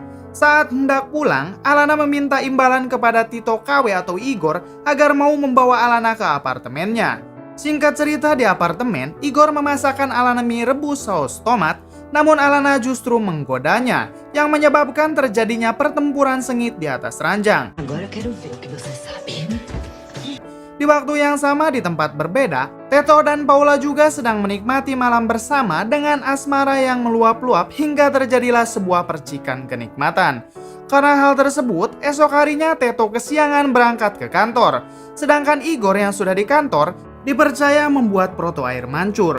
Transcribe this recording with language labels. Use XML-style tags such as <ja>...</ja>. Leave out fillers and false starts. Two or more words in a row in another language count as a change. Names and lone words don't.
<id>Saat hendak pulang, Alana meminta imbalan kepada Tito KW atau Igor agar mau membawa Alana ke apartemennya. Singkat cerita, di apartemen, Igor memasakkan Alana mie rebus saus tomat, namun Alana justru menggodanya, yang menyebabkan terjadinya pertempuran sengit di atas ranjang.</id> <pt>Agora eu quero ver o que você sabe.</pt> <id>Di waktu yang sama di tempat berbeda, Teto dan Paula juga sedang menikmati malam bersama dengan asmara yang meluap-luap hingga terjadilah sebuah percikan kenikmatan. Karena hal tersebut, esok harinya Teto kesiangan berangkat ke kantor, sedangkan Igor yang sudah di kantor dipercaya membuat proto air mancur.</id>